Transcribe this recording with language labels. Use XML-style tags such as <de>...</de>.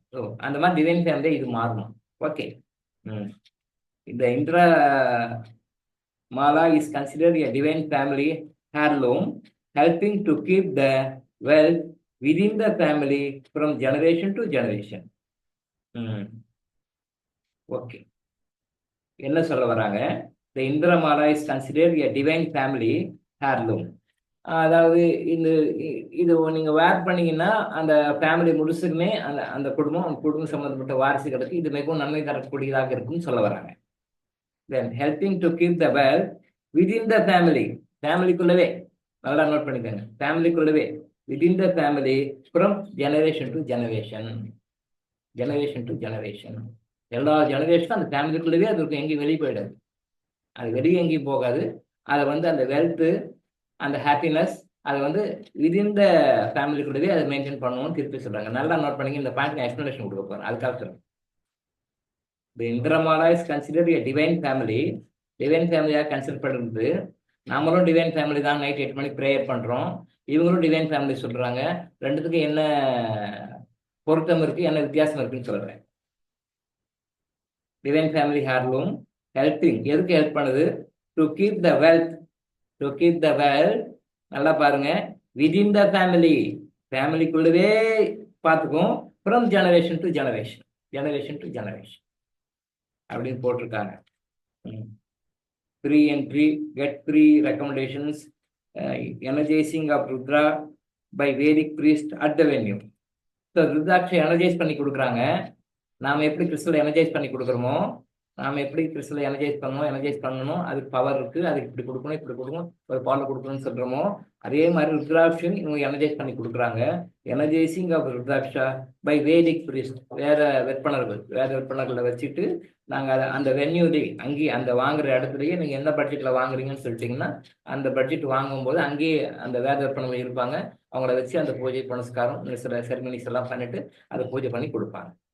<ta>So அந்த மாதிரி divine family இது மாறணும். ஓகே.</ta> <en>இந்த Indra Mala is considered a divine family heirloom, helping to keep the wealth within the family from generation to generation. Okay,</en> <ta>என்ன சொல்ல வராங்க?</ta> <en>The Indra Mala is considered a divine family heirloom.</en> <ta>அதாவது இந்த இது நீங்க வேர் பண்ணீங்கன்னா அந்த ஃபேமிலி முழுசுக்குமே அந்த அந்த குடும்பம் சம்பந்தப்பட்ட வாரிசுகளுக்கு இது மிகவும் நன்மை தரக்கூடியதாக இருக்கும்னு சொல்ல வராங்க.</ta> <en>then helping to keep the wealth within the family,</en> <ta>ஃபேமிலிக்குள்ளவே நல்லா நோட் பண்ணிக்கோங்க, ஃபேமிலிக்குள்ளவே</ta> <en>within the family from generation to generation, generation to generation,</en> <ta>எல்லா ஜெனரேஷனும் அந்த ஃபேமிலிக்குள்ளவே அது இருக்கும், எங்கேயும் வெளியே போயிடாது, அது வெளியே எங்கேயும் போகாது. அதை வந்து அந்த வெல்த்து அந்த ஹாப்பினஸ் அதை வந்து விதின் த ஃபேமிலிக்குள்ளவே அதை மெயின்டைன் பண்ணணும்னு திருப்பி சொல்றாங்க. நல்லா நோட் பண்ணிங்க, இந்த பாயிண்ட் நான் எக்ஸ்பிளனேஷன் கொடுக்க போறேன், அதுக்காக சொல்றேன்.</ta> <en>The Indramala is considered a divine family.</en> <ta>Divine ஃபேமிலியாக கன்சிடர் பண்ணுறது. நம்மளும் டிவைன் ஃபேமிலி தான், நைட் 8 மணிக்கு ப்ரேயர் பண்ணுறோம், இவங்களும் டிவைன் ஃபேமிலி சொல்கிறாங்க. ரெண்டுத்துக்கும் என்ன பொருத்தம் இருக்குது, என்ன வித்தியாசம் இருக்குன்னு சொல்கிறேன்.</ta> <en>divine family heirloom helping</en> <ta>எதுக்கு ஹெல்ப் பண்ணுது?</ta> <en>to keep the wealth, to keep the wealth</en> <ta>நல்லா பாருங்க,</ta> <en>within the family,</en> <ta>ஃபேமிலிக்குள்ளவே பார்த்துக்கும்,</ta> <en>from generation to generation, generation to generation</en> <ta>அப்படின்னு போட்டிருக்காங்க.</ta> <en>Free entry, get free recommendations, energizing of Rudra by Vedic priest at the venue.</en> <ta>So ருத்ராட்சை energise பண்ணி கொடுக்குறாங்க. நாம் எப்படி கிறிஸ்டலை energise பண்ணி கொடுக்குறோமோ, நாம் எப்படி கிறிஸ்டலை எனர்ஜைஸ் பண்ணணும், அதுக்கு பவர் இருக்குது, அதுக்கு இப்படி கொடுக்கணும், இப்படி கொடுக்கணும், ஒரு பாலில் கொடுக்கணும்னு சொல்கிறோமோ, அதே மாதிரி ருத்ராட்சன் இவங்க எனர்ஜைஸ் பண்ணி கொடுக்குறாங்க.</ta> <en>energising of Rudraksha by Vedic priest,</en> <ta>வேத வெப்பனர்களை வச்சுட்டு நாங்கள் அதை அந்த வென்யூலேயே அங்கேயே அந்த வாங்குற இடத்துலையே நீங்கள் என்ன பட்ஜெட்டில் வாங்குறீங்கன்னு சொல்லிட்டிங்கன்னா அந்த பட்ஜெட் வாங்கும்போது அங்கேயே அந்த வேத வெப்பனர்கள் இருப்பாங்க, அவங்கள வச்சு அந்த பூஜை புனஸ்காரம் சில செரமனிஸ் எல்லாம் பண்ணிட்டு அதை பூஜை பண்ணி கொடுப்பாங்க.</ta>